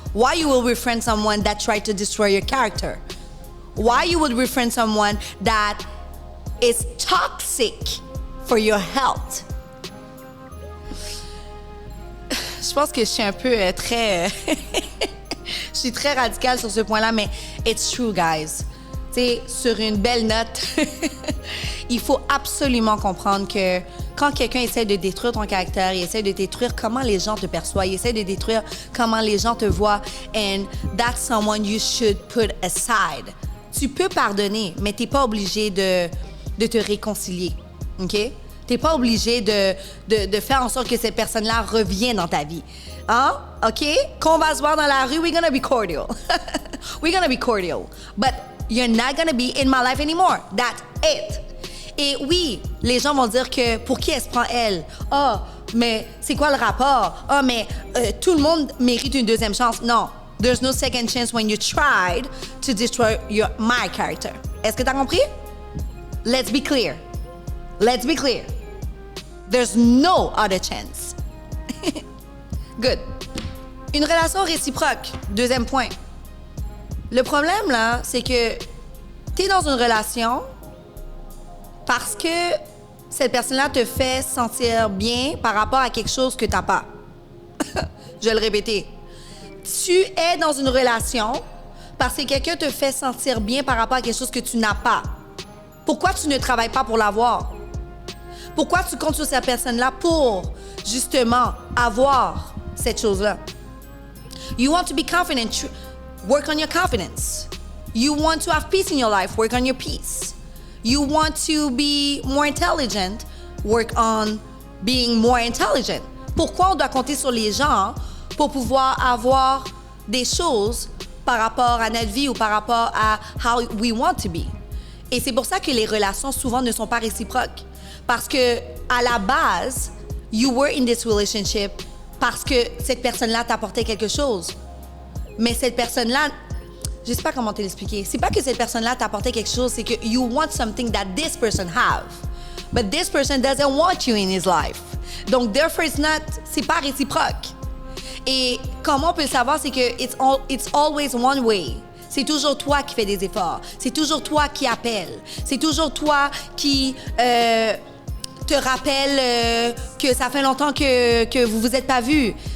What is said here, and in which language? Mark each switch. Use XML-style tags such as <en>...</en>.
<en>Why you will befriend someone that tried to destroy your character? Why you would befriend someone that is toxic for your health?</en> <fr>Je pense que je suis un peu très... je suis très radicale sur ce point-là, mais</fr> <en>it's true, guys.</en> <fr>Tu sais, sur une belle note, il faut absolument comprendre que quand quelqu'un essaie de détruire ton caractère, il essaie de détruire comment les gens te perçoivent, il essaie de détruire comment les gens te voient,</fr> <en>and that's someone you should put aside.</en> <fr>Tu peux pardonner, mais t'es pas obligé de te réconcilier, OK? T'es pas obligé de faire en sorte que cette personne-là revienne dans ta vie. Hein? OK? Quand on va se voir dans la rue,</fr> <en>we're gonna be cordial. We're gonna be cordial. But you're not gonna be in my life anymore. That's it.</en> <fr>Et oui, les gens vont dire que pour qui elle se prend elle? Oh, mais c'est quoi le rapport? Oh, mais tout le monde mérite une deuxième chance. Non.</fr> <en>There's no second chance when you tried to destroy my character.</en> <fr>Est-ce que t'as compris?</fr> <en>Let's be clear. Let's be clear. There's no other chance. Good.</en> <fr>Une relation réciproque. Deuxième point. Le problème, là, c'est que t'es dans une relation parce que cette personne-là te fait sentir bien par rapport à quelque chose que t'as pas. Je vais le répéter. Tu es dans une relation parce que quelqu'un te fait sentir bien par rapport à quelque chose que tu n'as pas. Pourquoi tu ne travailles pas pour l'avoir? Pourquoi tu comptes sur cette personne-là pour, justement, avoir cette chose-là?</fr> <en>You want to be confident, work on your confidence. You want to have peace in your life, work on your peace. You want to be more intelligent, work on being more intelligent.</en> <fr>Pourquoi on doit compter sur les gens pour pouvoir avoir des choses par rapport à notre vie ou par rapport à</fr> <en>how we want to be?</en> <fr>Et c'est pour ça que les relations souvent ne sont pas réciproques. Parce que à la base,</fr> <en>you were in this relationship</en> <fr>parce que cette personne-là t'apportait quelque chose. Mais cette personne-là, Je sais pas comment te l'expliquer. C'est pas que cette personne-là t'apportait quelque chose, c'est que</fr> <en>you want something that this person have. But this person doesn't want you in his life.</en> <fr>Donc, therefore, c'est pas réciproque. Et comment on peut le savoir, c'est que</fr> <en>it's always one way.</en> <fr>C'est toujours toi qui fais des efforts. C'est toujours toi qui appelle. C'est toujours toi qui te rappelle que ça fait longtemps que vous vous êtes pas vus.</fr>